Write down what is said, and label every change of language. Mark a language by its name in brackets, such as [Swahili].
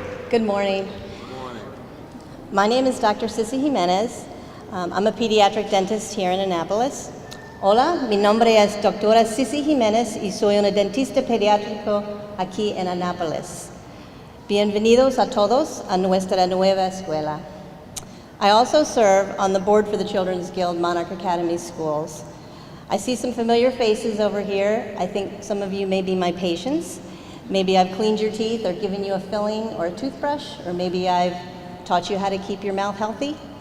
[English] Good morning. My name is Dr. Sissy Jimenez. I'm a pediatric dentist here in Annapolis. [Spanish] Hola, mi nombre es Doctora Sissy Jimenez y soy una dentista pediátrico aquí en Annapolis. Bienvenidos a todos a nuestra nueva escuela. [English] I also serve on the board for the Children's Guild Monarch Academy Schools. I see some familiar faces over here. I think some of you may be my patients. Maybe I've cleaned your teeth or given you a filling or a toothbrush, or maybe I've taught you how to keep your mouth healthy.